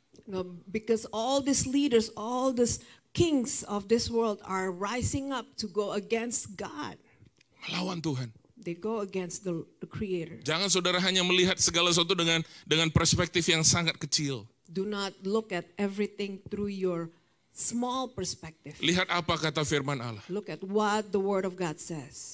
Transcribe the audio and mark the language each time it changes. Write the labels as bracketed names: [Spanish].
[English] No, because all these leaders, all these kings of this world are rising up to go against God. [Indonesian] Melawan Tuhan. [English] They go against the Creator. [Indonesian] Jangan saudara hanya melihat segala sesuatu dengan perspektif yang sangat kecil. [English] Do not look at everything through your small perspective. [Indonesian] Lihat apa kata firman Allah. [English] Look at what the Word of God says.